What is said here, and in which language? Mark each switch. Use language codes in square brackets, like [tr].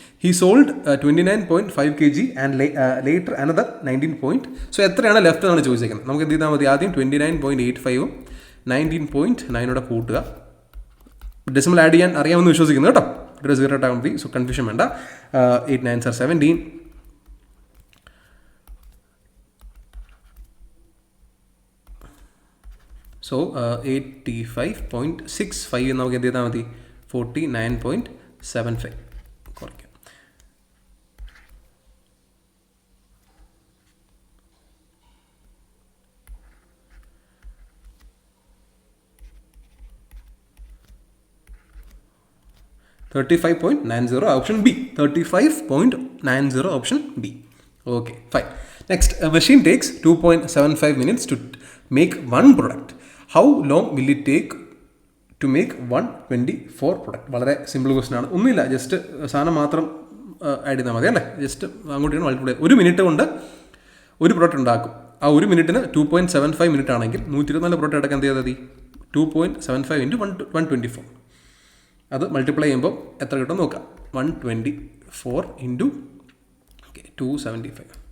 [en] He sold 29.5 kg and later another 19. [ml] So എത്രയാണ് left എന്നാണ് ചോദിച്ചേക്കുന്നത്. നമുക്ക് എന്ത് ചെയ്താൽ മതി, ആദ്യം 29.85ഉം 19.9 കൂട്ടുക. ഡെസിമൽ ആഡ് ചെയ്യാൻ അറിയാമെന്ന് വിശ്വസിക്കുന്നു കേട്ടോ. ഇവിടെ 0 ഇട്ടാൽ മതി, സോ കൺഫ്യൂഷൻ വേണ്ട. [en] 8 9s are 17. [ml] സോ 85.65 എന്ന് നമുക്ക് എന്ത് ചെയ്താൽ മതി, 49.75 കുറയ്ക്കാം. [en] $35.90 option B. 35.90 option B. Okay, fine. Next, a machine takes 2.75 minutes to make one product. How long will it take to make 124 product? [ml] വളരെ സിമ്പിൾ ക്വസ്റ്റൻ ആണ്. ഒന്നുമില്ല, ജസ്റ്റ് സാധനം മാത്രം ആഡ് ചെയ്താൽ മതി അല്ലേ. ജസ്റ്റ് അങ്ങോട്ട് മൾട്ടിപ്ലൈ. 1 മിനിറ്റ് കൊണ്ട് ഒരു പ്രോഡക്റ്റ് ഉണ്ടാക്കും. ആ 1 മിനിറ്റിന് 2.75 മിനിറ്റ് ആണെങ്കിൽ 124 പ്രോഡക്റ്റ് എടുക്കാൻ എന്ത് ചെയ്താൽ മതി, 2.75 into 124. അത് മൾട്ടിപ്ലൈ ചെയ്യുമ്പോൾ എത്ര കിട്ടും നോക്കാം. 124 into 275.